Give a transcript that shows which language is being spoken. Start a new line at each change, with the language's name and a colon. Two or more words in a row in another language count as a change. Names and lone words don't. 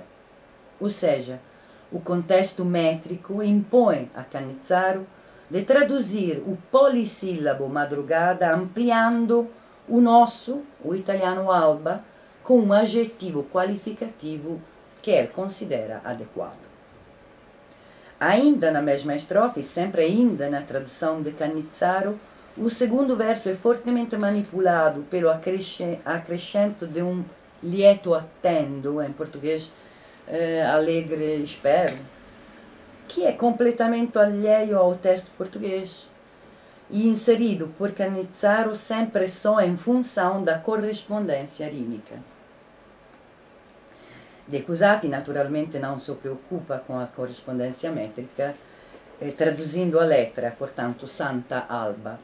Portuguese: Ou seja, o contexto métrico impõe a Cannizzaro de traduzir o polissílabo madrugada ampliando o italiano alba, com um adjetivo qualificativo que ele considera adequado. Ainda na mesma estrofe, sempre ainda na tradução de Cannizzaro, o segundo verso é fortemente manipulado pelo acrescento de um
Italian: lieto attendo,
Portuguese: em português alegre espero, que é completamente alheio ao texto português e inserido por Cannizzaro sempre só em função da correspondência rímica. De Cusati naturalmente não se preocupa com a correspondência métrica, traduzindo a letra, portanto,
Italian: Santa Alba.